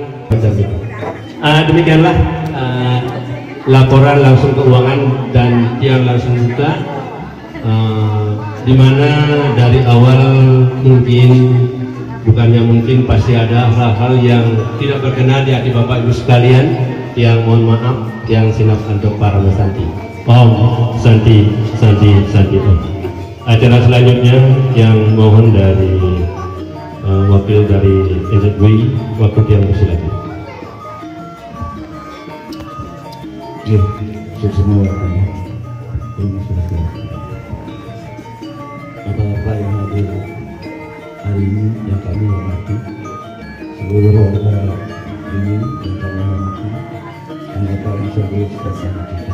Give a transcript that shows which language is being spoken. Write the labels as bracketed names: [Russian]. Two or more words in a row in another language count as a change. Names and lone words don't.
[Indonesian] Demikianlah laporan langsung keuangan dan yang langsung buka, di mana dari awal mungkin pasti ada hal-hal yang tidak berkenan di hati Bapak Ibu sekalian, yang mohon maaf, yang silap untuk para Santi. Santi. Acara selanjutnya yang mohon dari wakil dari NZWI, waktu yang bersilakan. Ya, semua apa yang hadir hari ini yang kami hormati, seluruh warga ini yang kami hormati, anggota NZWI bersama kita.